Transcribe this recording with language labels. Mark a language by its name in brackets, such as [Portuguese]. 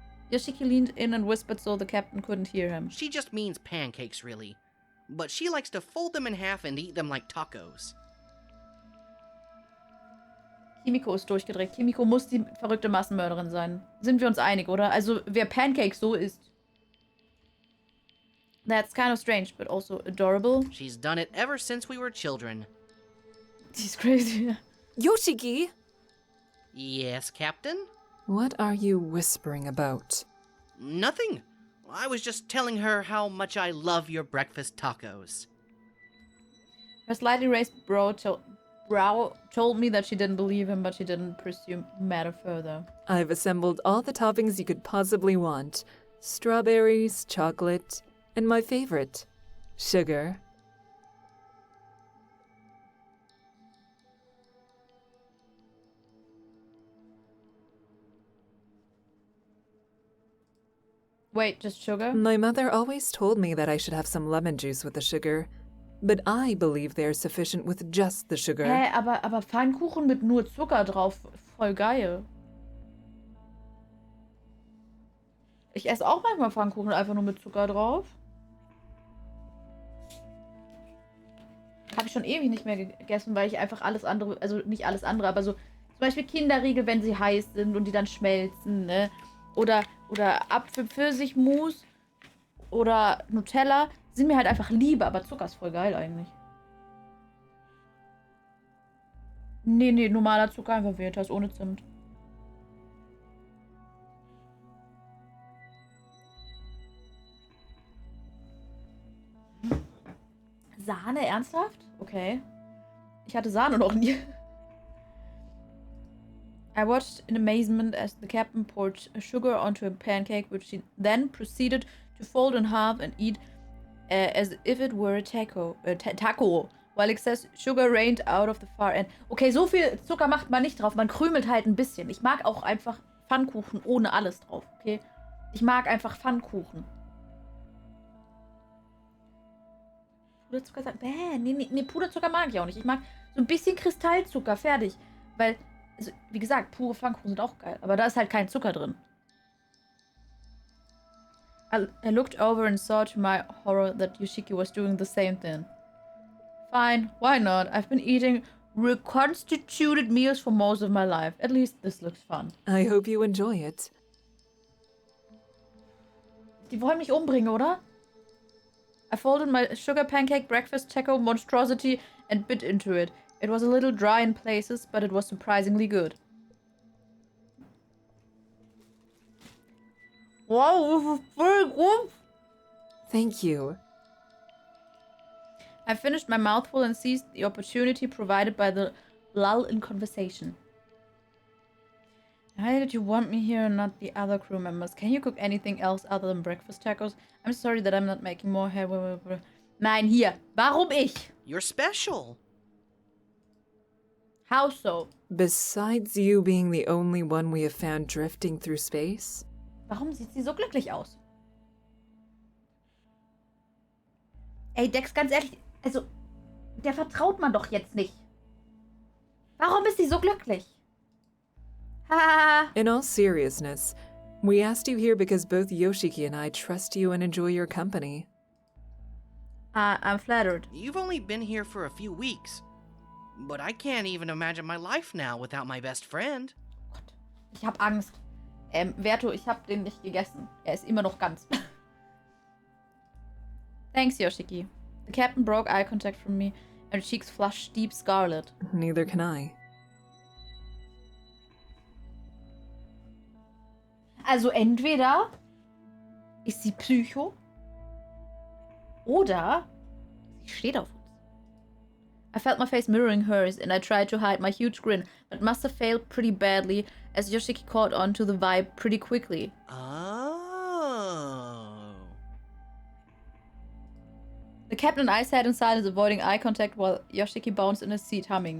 [English] Yoshiki leaned in and whispered so the captain couldn't hear him. She just means pancakes, really. But she likes to fold them in half and eat them like tacos. [German] Kimiko ist durchgedreht. Kimiko muss die verrückte Massenmörderin sein. Sind wir uns einig, oder? Also, wer Pancakes so isst. [English] That's kind of strange, but also adorable. She's done it ever since we were children. She's crazy. Yoshiki! Yes, Captain? What are you whispering about? Nothing. I was just telling her how much I love your breakfast tacos. Her slightly raised brow told me that she didn't believe him, but she didn't pursue matter further. I've assembled all the toppings you could possibly want. Strawberries, chocolate, and my favorite, sugar. Wait, just sugar? My mother always told me that I should have some lemon juice with the sugar, but I believe they are sufficient with just the sugar. [German] Hä, aber Pfannkuchen mit nur Zucker drauf, voll geil. Ich esse auch manchmal Pfannkuchen einfach nur mit Zucker drauf. Habe ich schon ewig nicht mehr gegessen, weil ich einfach alles andere, also nicht alles andere, aber so zum Beispiel Kinderriegel, wenn sie heiß sind und die dann schmelzen, ne? Oder Apfel-Pfirsich-Mousse oder Nutella sind mir halt einfach lieber, aber Zucker ist voll geil eigentlich. Nee, normaler Zucker, einfach Veritas ohne Zimt. Sahne, ernsthaft? Okay. Ich hatte Sahne noch nie. [English] I watched in amazement as the captain poured sugar onto a pancake, which she then proceeded to fold in half and eat as if it were a taco, while excess sugar rained out of the far end. [German] Okay, so viel Zucker macht man nicht drauf, man krümelt halt ein bisschen. Ich mag auch einfach Pfannkuchen ohne alles drauf, okay? Ich mag einfach Pfannkuchen. Puderzucker, nee, Puderzucker mag ich auch nicht. Ich mag so ein bisschen Kristallzucker, fertig. Weil, also, wie gesagt, pure Pfannkuchen sind auch geil. Aber da ist halt kein Zucker drin. [English] I looked over and saw to my horror that Yoshiki was doing the same thing. Fine, why not? I've been eating reconstituted meals for most of my life. At least this looks fun. I hope you enjoy it. [German] Die wollen mich umbringen, oder? [English] I folded my sugar pancake breakfast taco monstrosity and bit into it. It was a little dry in places, but it was surprisingly good. Wow, this is very good. Thank you. I finished my mouthful and seized the opportunity provided by the lull in conversation. Why did you want me here and not the other crew members? Can you cook anything else other than breakfast tacos? I'm sorry that I'm not making more headway. [German] Nein, hier. Warum ich? [English] You're special. How so? Besides you being the only one we have found drifting through space? [German] Warum sieht sie so glücklich aus? Ey, Dex, ganz ehrlich, also, der vertraut man doch jetzt nicht. Warum ist sie so glücklich? Ha! [English] In all seriousness, we asked you here because both Yoshiki and I trust you and enjoy your company. I'm flattered. You've only been here for a few weeks. But I can't even imagine my life now without my best friend. [German] Gott, ich hab Angst. Verto, ich hab den nicht gegessen. Er ist immer noch ganz. [English] Thanks, Yoshiki. The captain broke eye contact from me, and her cheeks flushed deep scarlet. Neither can I. [German] Also entweder ist sie Psycho oder sie steht auf uns. [English] I felt my face mirroring hers, and I tried to hide my huge grin, but must have failed pretty badly, as Yoshiki caught on to the vibe pretty quickly. Oh. The captain and I sat in silence, avoiding eye contact, while Yoshiki bounced in his seat, humming.